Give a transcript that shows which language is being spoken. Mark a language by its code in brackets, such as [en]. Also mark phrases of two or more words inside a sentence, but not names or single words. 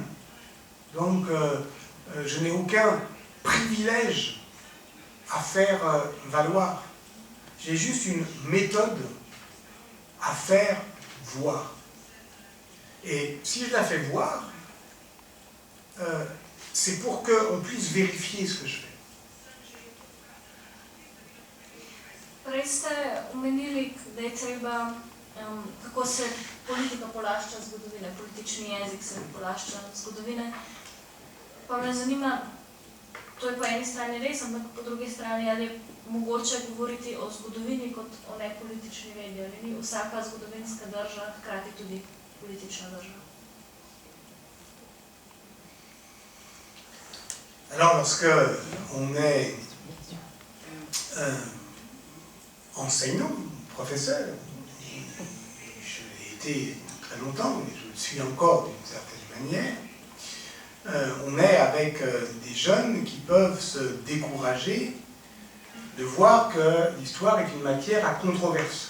[fr] Donc, je n'ai aucun privilège à faire valoir. J'ai juste une méthode à faire voir. Et si je la fais voir, c'est pour qu'on puisse vérifier ce que je fais. [sl] Prej ste omenili, da je treba, kako se politika polašča zgodovine, politični jezik se polašča zgodovine. Pa me zanima, to je po eni strani res, ampak po drugi strani, ali je mogoče govoriti o zgodovini kot o nepolitični vedi, ali ni vsaka zgodovinska drža hkrati tudi politična drža. [fr] Alors, lorsque on est enseignant, professeur, je l'ai été très longtemps, mais je le suis encore d'une certaine manière, on est avec des jeunes qui peuvent se décourager de voir que l'histoire est une matière à controverse.